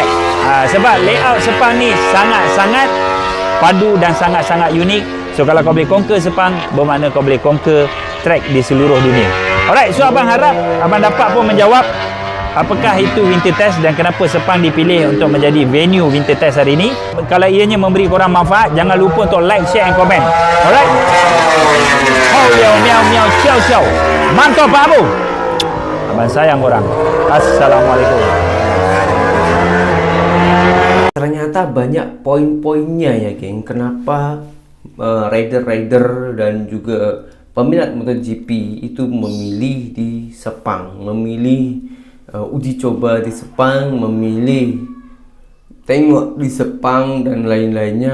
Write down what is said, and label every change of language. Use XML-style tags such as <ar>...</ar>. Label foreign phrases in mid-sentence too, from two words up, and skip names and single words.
<ms>Sebab layout Sepang ni sangat-sangat padu dan sangat-sangat unik. So kalau kau boleh conquer Sepang, bermakna kau boleh conquer track di seluruh dunia. Alright, so abang harap abang dapat pun menjawab apakah itu</ms> <en>winter test</en> <ms>dan kenapa Sepang dipilih untuk menjadi venue</ms> <en>winter test</en> <ms>hari ini. Kalau ianya memberi korang manfaat, jangan lupa untuk like,</ms> <en>share and</en> <ms>komen. Alright? Oh yo, miau miau, ciao ciao. Mantap Pak Abu. Abang sayang korang. Assalamualaikum. Ternyata banyak poin-poinnya ya geng, kenapa rider-rider dan juga peminat MotoGP itu memilih di Sepang, memilih uji coba di Sepang, memilih tengok di Sepang dan lain-lainnya.</ms>